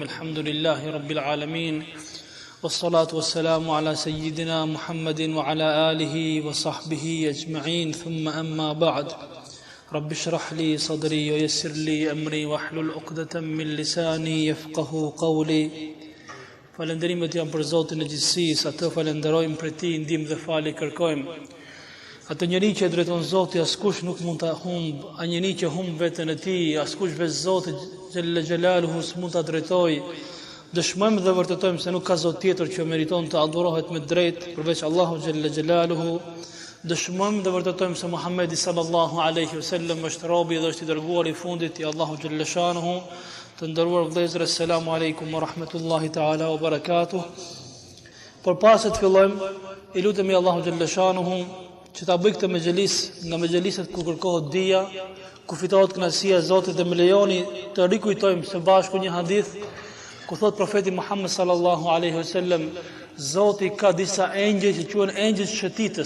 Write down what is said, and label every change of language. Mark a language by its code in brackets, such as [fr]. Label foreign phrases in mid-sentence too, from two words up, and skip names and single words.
[ar] الحمد لله رب العالمين والصلاة والسلام على سيدنا محمد وعلى آله وصحبه أجمعين ثم أما بعد رب اشرح لي صدري ويسر لي أمري واحلل عقدة من لساني يفقه قولي. [sq] Falënderimet janë për Zotin e gjithësisë, atë falenderojmë për ti, ndihmë dhe falje kërkojmë. Atë njeri që e drejton Zoti, askush nuk mund ta humb, a njeri që humb veten e tij, askush veç Zoti [ar] جل جلاله [sq] s'mund ta drejtojë. Dëshmojmë dhe vërtetojmë se nuk ka Zot tjetër që meriton të adhurohet me drejt përveç Allahu [ar] جل جلاله. [sq] Dëshmojmë dhe vërtetojmë se Muhamedi [ar] صلى الله عليه وسلم [sq] është robi dhe është i dërguar i fundit i Allahu [ar] جل شأنه. [sq] Të nderuar vëllezër, [ar] السلام عليكم ورحمة الله تعالى وبركاته. [sq] Por pas se të fillojmë, i lutemi Allahu [ar] جل شأنه [sq] që ta bëj këtë mexhelis nga mexheliset ku kërkohet dija, ku fitohet kënaqësia e Zotit, dhe më lejoni të rikujtojmë së bashku një hadith ku thot profeti Muhammed [ar] صلى الله عليه وسلم, [sq] Zoti ka disa engjëj që quhen engjëj shëtitës.